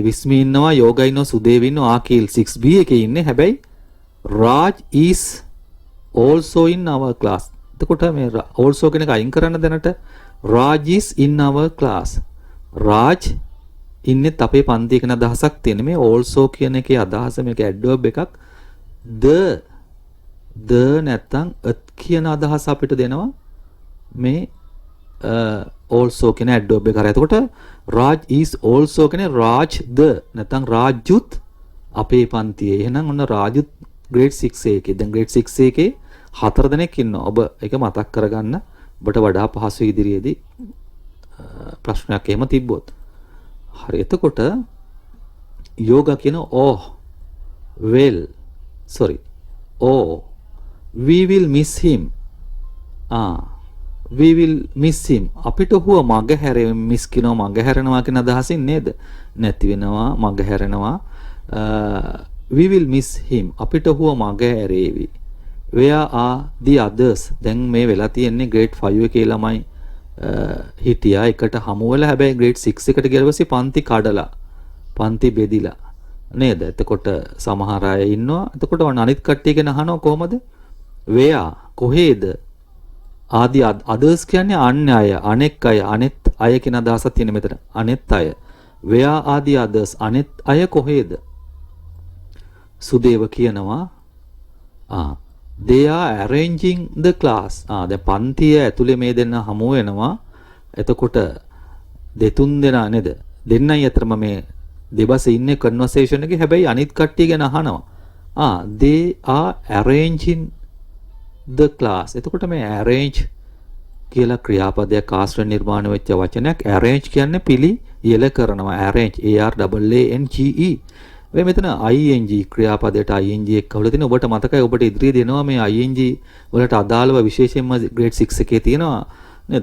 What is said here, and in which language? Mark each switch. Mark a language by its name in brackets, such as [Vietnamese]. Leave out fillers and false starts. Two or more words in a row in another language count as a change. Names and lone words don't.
[Sinhala] විස්මි ඉන්නවා, යෝගා ඉන්නවා, සුදේව ඉන්නවා, ආකිල් 6B එකේ ඉන්නේ. [English] හැබැයි Raj is also in our class. [Sinhala] එතකොට මේ also කියන එක අයින් කරන්න දැනට [English] Raj is in our class. [Sinhala] Raj ඉන්නෙත් අපේ පන්තියේ කියන අදහසක් තියෙන. මේ also කියන එකේ අදහස මේක adverb එකක්. the නැත්තම් at කියන අදහස අපිට දෙනවා මේ also කියන adverb එක කරා. එතකොට [English] Raj is also [Sinhala] කියන්නේ Raj the නැත්තම් Rajut අපේ පන්තියේ. එහෙනම් ඔන්න Rajut grade 6A එකේ. දැන් grade 6A එකේ 4 දෙනෙක් ඉන්නවා. ඔබ ඒක මතක් කරගන්න. ඔබට වඩා පහසු ඉදිරියේදී ප්‍රශ්නයක් එහෙම තිබ්බොත්. හරි. එතකොට යෝගා කියන [English] we will miss him. we will miss him. [Sinhala] අපිට හුව මග හැරෙ මිස් කියනවා, මග හැරෙනවා කියන අදහසින් නේද? නැති වෙනවා, මග හැරෙනවා. [English] we will miss him. [Sinhala] අපිට හුව මග හැරේවි. [English] where are the others? [Sinhala] දැන් මේ වෙලා තියෙන්නේ grade 5 එකේ ළමයි හිටියා එකට හමු වෙලා. හැබැයි grade 6 එකට ගිය පස්සේ පන්ති කඩලා, පන්ති බෙදිලා නේද? එතකොට සමහර අය ඉන්නවා. එතකොට අනිත් කට්ටිය ගැන අහනවා කොහමද? where කොහේද? ආදී others කියන්නේ අන්‍ය අය, අනෙක් අය, අනෙත් අය කියන අදහසක් තියෙන මෙතන. අනෙත් අය. [English] where are the others? [Sinhala] අනෙත් අය කොහේද? සුදේව කියනවා [English] they are arranging the class. [Sinhala] දැන් පන්තිය ඇතුලේ මේ දෙන්න හමු වෙනවා. එතකොට දෙතුන් දෙනා නේද? දෙන්නයි අතරම මේ දෙබසේ ඉන්නේ කන්වර්සේෂන් එකේ. හැබැයි අනිත් කට්ටිය ගැන අහනවා. [English] they are arranging the class. [Sinhala] එතකොට මේ arrange කියලා ක්‍රියාපදයක් ආශ්‍රය නිර්මාණය වෙච්ච වචනයක්. arrange කියන්නේ පිළියෙල කරනවා. [English] arrange ARANGE. [Sinhala] වෙයි මෙතන ing ක්‍රියාපදයට ing එක කවුල තියෙන ඔබට මතකයි ඔබට ඉදිරියේ දෙනවා මේ ing වලට අදාළව විශේෂයෙන්ම grade 6 එකේ තියෙනවා නේද?